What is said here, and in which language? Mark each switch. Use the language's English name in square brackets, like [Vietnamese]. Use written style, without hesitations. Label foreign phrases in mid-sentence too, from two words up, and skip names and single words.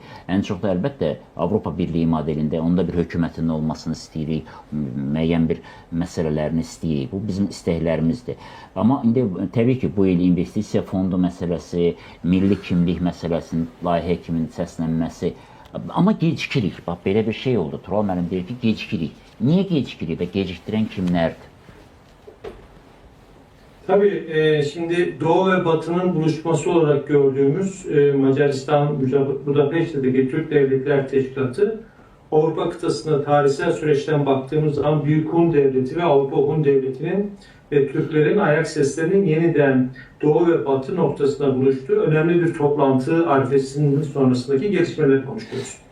[Azerbaijani] Ən çox da əlbəttə Avropa Birliyi modelində onda bir hökumətinin olmasını istəyirik, müəyyən bir məsələlərini istəyirik. Bu bizim istəklərimizdir. Amma indi təbii ki, bu il investisiya fondu məsələsi, milli kimlik məsələsinin layihə kimi səslənməsi, amma gecikirik. Bax, belə bir şey oldu. Tural müəllim deyir ki, gecikirik. Niyə gecikirik və gecikdirən kimlərdir? [Turkish] Tabii şimdi Doğu ve Batı'nın buluşması olarak gördüğümüz Macaristan, Budapeşte'deki Türk Devletler Teşkilatı, Avrupa kıtasında tarihsel süreçten baktığımız zaman Büyük Hun Devleti ve Avrupa Hun Devleti'nin ve Türklerin ayak seslerinin yeniden Doğu ve Batı noktasında buluştuğu önemli bir toplantı arifesinin sonrasındaki gelişmeleri konuşuyoruz.